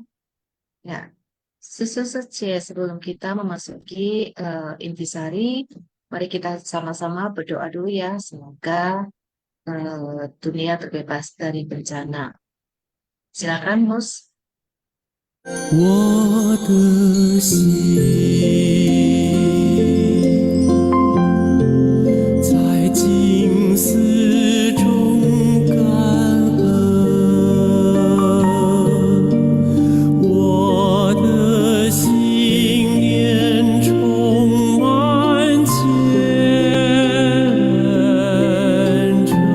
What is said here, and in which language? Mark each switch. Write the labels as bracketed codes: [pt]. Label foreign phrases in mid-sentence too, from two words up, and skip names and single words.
[id] Ya, [zh] sư兄师姐, [id] sebelum kita memasuki intisari, mari kita sama-sama berdoa dulu ya. Semoga dunia terbebas dari bencana. Silakan, Mus. [zh] 我的心在静思中感恩，我的心念充满虔诚。